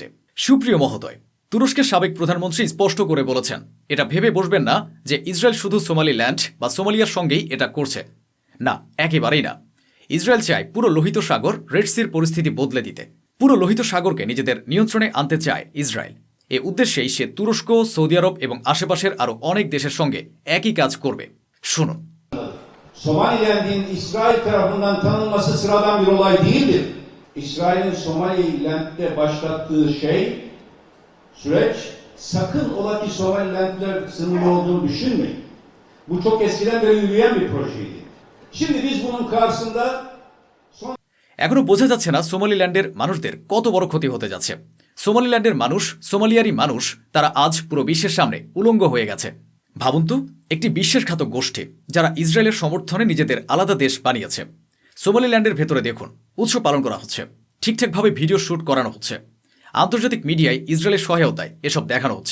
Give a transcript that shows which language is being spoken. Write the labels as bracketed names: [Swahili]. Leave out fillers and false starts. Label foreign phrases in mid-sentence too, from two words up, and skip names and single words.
[Bangla] সুপ্রিয় মহোদয়, তুরস্কের সাবেক প্রধানমন্ত্রী স্পষ্ট করে বলেছেন, এটা ভেবে বসবেন না যে ইসরায়েল শুধু সোমালিল্যান্ড বা সোমালিয়ার সঙ্গেই এটা করছে। না, একেবারেই না। ইসরায়েল চায় পুরো লোহিত সাগর, রেড সির পরিস্থিতি বদলে দিতে। পুরো লোহিত সাগরকে নিজেদের নিয়ন্ত্রণে আনতে চায় ইসরায়েল। এ উদ্দেশ্যেই সে তুরস্ক, সৌদি আরব এবং আশেপাশের আরও অনেক দেশের সঙ্গে একই কাজ করবে। শুনুন। [Turkish] Somaliland'in İsrail tarafından tanınması sıradan bir olay değildir. İsrail'in Somaliland'de başlattığı süreç sakın ola ki Somaliland'ler sınırlı olduğunu düşünmeyin. Bu çok eskiden beri yürüyen bir projeydi. Şimdi biz bunun karşısında [Bangla] এখনো বোঝা যাচ্ছে না সোমালিল্যান্ডের মানুষদের কত বড় ক্ষতি হতে যাচ্ছে। সোমালিল্যান্ডের মানুষ, সোমালিয়ারি মানুষ, তারা আজ পুরো বিশ্বের সামনে উলঙ্গ হয়ে গেছে। ভাবুন তো, একটি বিশ্বাসঘাতক গোষ্ঠী যারা ইসরায়েলের সমর্থনে নিজেদের আলাদা দেশ বানিয়েছে। সোমালিল্যান্ডের ভেতরে দেখুন, উৎসব পালন করা হচ্ছে, ঠিকঠাকভাবে ভিডিও শ্যুট করানো হচ্ছে, আন্তর্জাতিক মিডিয়ায় ইসরায়েলের সহায়তায় এসব দেখানো হচ্ছে।